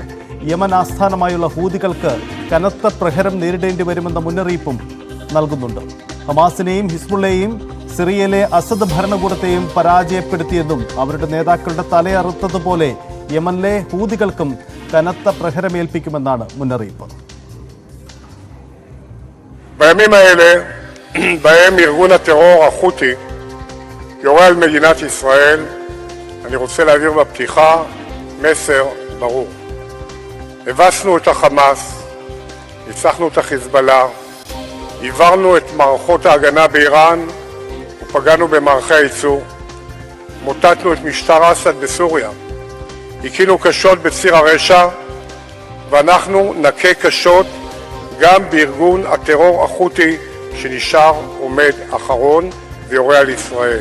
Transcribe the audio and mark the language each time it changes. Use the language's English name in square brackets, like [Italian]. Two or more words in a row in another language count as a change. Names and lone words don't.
[Malayalam] യമൻ ആസ്ഥാനമായുള്ള ഹൂതികൾക്ക് കനത്ത പ്രഹരം നേരിടേണ്ടി വരുമെന്ന മുന്നറിയിപ്പും നൽകുന്നുണ്ട്. ഹമാസിനെയും ഹിസ്ബുള്ളയെയും സിറിയയിലെ അസദ് ഭരണകൂടത്തെയും പരാജയപ്പെടുത്തിയെന്നും അവരുടെ നേതാക്കളുടെ തലയറുത്തതുപോലെ യമനിലെ ഹൂതികൾക്കും കനത്ത പ്രഹരമേൽപ്പിക്കുമെന്നാണ് മുന്നറിയിപ്പ്. [Hebrew] בימים האלה בהם ארגון הטרור החותי יורה על מדינת ישראל, אני רוצה להעביר בפתיחה מסר ברור. הבסנו את החמאס, ניצחנו את החיזבאללה, עברנו את מערכות ההגנה באיראן ופגענו במערכי הייצור, מוטטנו את משטר אסד בסוריה, הכינו קשות בציר הרשע, ואנחנו נכה קשות גם בארגון הטרור החותי שנשאר עומד אחרון ויורה על ישראל.